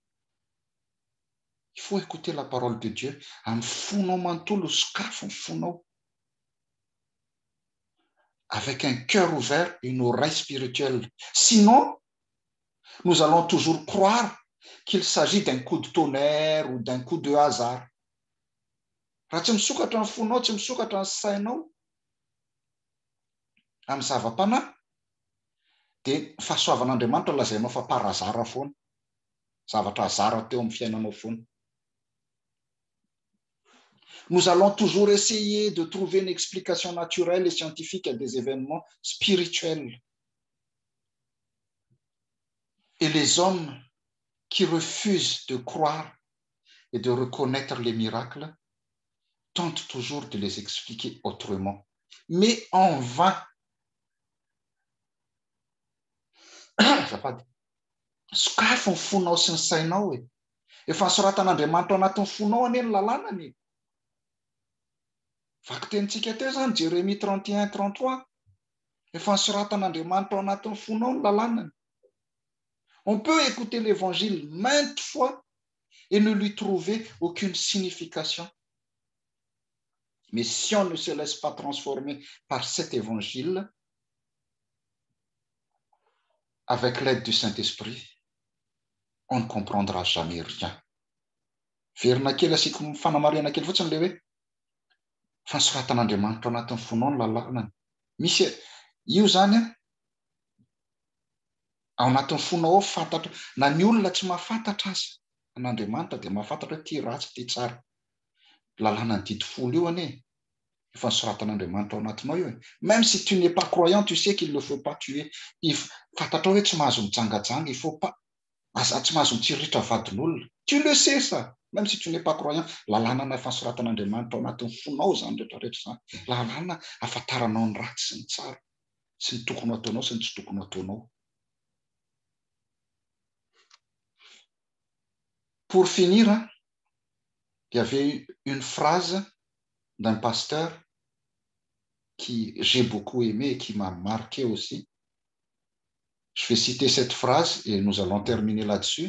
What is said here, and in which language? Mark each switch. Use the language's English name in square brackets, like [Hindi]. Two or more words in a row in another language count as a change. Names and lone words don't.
[French] Il faut écouter la parole de Dieu avec un cœur ouvert et une oreille spirituelle. Sinon, nous allons toujours croire qu'il s'agit d'un coup de tonnerre ou d'un coup de hasard. [Malagasy] Raha tsy misokatra ny fonao, tsy misokatra ny sainao amin'ny zava-panahy, dia fahasoavan'Andriamanitra lazainao fa parazara foana. Zavatra hazara teo amin'ny fiainanao foana. [French] Nous allons toujours essayer de trouver une explication naturelle et scientifique à des événements spirituels. Et les hommes qui refusent de croire et de reconnaître les miracles tentent toujours de les expliquer autrement, mais en vain. [Malagasy] Sokafy ny fonao sy ny sainao e. Efa nisoratan'Andriamanitra ao anatin'ny fonao anie ny lalànany. Vaky tenintsika teo zany Jérémie 31-33. Efa nisoratan'Andriamanitra ao anatin'ny fonao ny lalànany. [French] On peut écouter l'évangile maintes fois et ne lui trouver aucune signification. Mais si on ne se laisse pas transformer par cet évangile, avec l'aide du Saint-Esprit, on ne comprendra jamais rien. [Malagasy] Verina kely asika fanamarihana kely fotsiny le hoe fa nisoratan'Andriamanitra ao anatin'ny fonao ny lalànany. Misy io zany ao anatin'ny fonao ao fantatra, na ny olona tsy mahafantatra azy, an'Andriamanitra dia mahafantatra ty ratsy ty tsara. Lalànany didy folo io anie. Efa nisoratan'Andriamanitra ao anatinao io. [French] Même si tu n'es pas croyant, tu sais qu'il ne faut pas tuer. [Malagasy] Fantatra hoe tsy mahazo mijangajanga, [French] il faut pas. [Malagasy] Tsy mahazo mitsiritra vadin'olona. [French] Tu le sais ça. Même si tu n'es pas croyant, [Malagasy] lalàna fahasoratan'Andriamanitra ao anatin'ny fonao zany rehetrarehetra zany. Lalàna afantaranao ny ratsy sy ny tsara, sy ny tokony ataonao sy ny tsy tokony ataonao. [French] Pour finir, il y avait une phrase d'un pasteur qui j'ai beaucoup aimé et qui m'a marqué aussi. Je vais citer cette phrase et nous allons terminer là-dessus.